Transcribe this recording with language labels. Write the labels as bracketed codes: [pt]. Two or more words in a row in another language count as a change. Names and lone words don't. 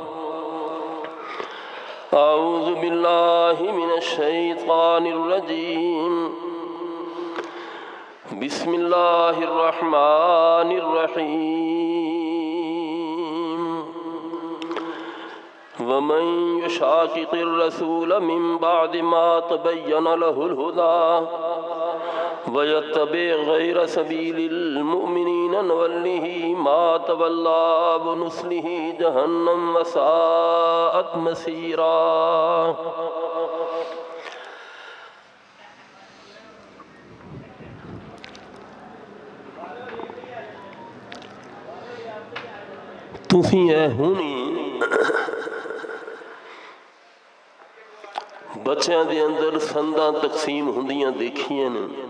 [ar] أعوذ بالله من الشيطان الرجيم. بسم الله الرحمن الرحيم. ومن يشاقق الرسول من بعد ما تبين له الهدى ويتبع غير سبيل المؤمنين نوله ما تولى ونصله جهنم وساءت مصيرا. [pa] تسیں ایہ ہنی [ur] بچوں کے اندر [pa] سندا تقسیم ہوندیاں دیکھیاں نے.